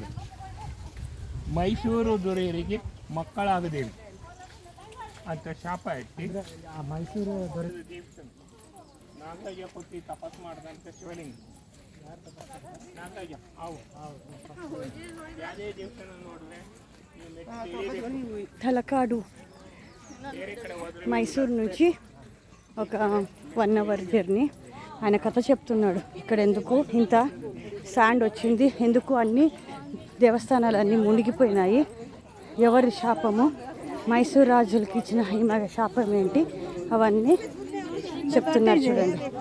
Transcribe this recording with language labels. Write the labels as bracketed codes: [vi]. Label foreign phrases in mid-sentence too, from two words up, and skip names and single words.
[kn] ಮೈಸೂರು ದೊರೆಯರಿಗೆ ಮಕ್ಕಳಾಗದೇ ಅಂತ ಶಾಪ ಇಟ್ಟು ಮೈಸೂರು ದೊರೆ ನಾಗಯ್ಯ ಕೊಟ್ಟು ತಪಸ್ ಮಾಡಿದಂಥ ಶಿವಲಿಂಗ. ನಾಗಯ್ಯ ಯಾವುದೇ ದೇವಸ್ಥಾನ ನೋಡಿದ್ರೆ [te] తలకాడు మైసూర్ నుంచి ఒక 1 [en] hour journey. [te] ఆయన కథ చెప్తున్నాడు ఇక్కడ ఎందుకు ఇంత శాండ్ వచ్చింది, ఎందుకు అన్ని దేవస్థానాలన్నీ మునిగిపోయినాయి, ఎవరి శాపము, మైసూర్ రాజులకి ఇచ్చిన ఈ శాపం ఏంటి, అవన్నీ చెప్తున్నారు చూడండి.